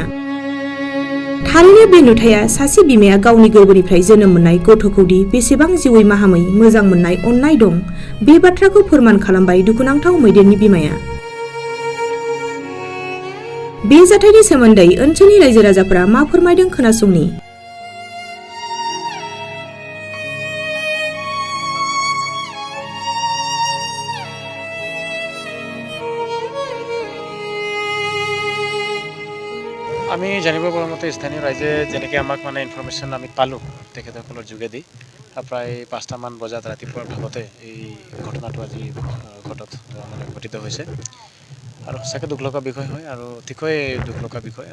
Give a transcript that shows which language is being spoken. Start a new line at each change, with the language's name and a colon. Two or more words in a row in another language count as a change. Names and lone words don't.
Bodo: थारैनो बे नुथाया सासे बिमाया गावनि गोरबोनिफ्राय जोनोम मोननाय गथ'खौदि बेसेबां जिउयै माहामै मोजां मोननाय अननाय दं, बे बाथ्राखौ फोरमान खालामबाय दुखुनांथाव मैदेरनि बिमाया। बे जाथायनि सोमोन्दै ओनसोलनि रायजो राजाफोरा मा फोरमायदों खोनासंनि।
Assamese: আমি জানিব পৰা মতে স্থানীয় ৰাইজে যেনেকৈ আমাক ইনফৰমেশ্যন আমি পালোঁ তেখেতসকলৰ যোগেদি প্ৰায় ৫টামান বজাত ৰাতিপুৱাৰ ভাগতে এই ঘটনাটো আজি ঘটিত হৈছে আৰু সঁচাকৈ দুখ লগা বিষয় হয় আৰু অতিকৈ দুখ লগা বিষয়।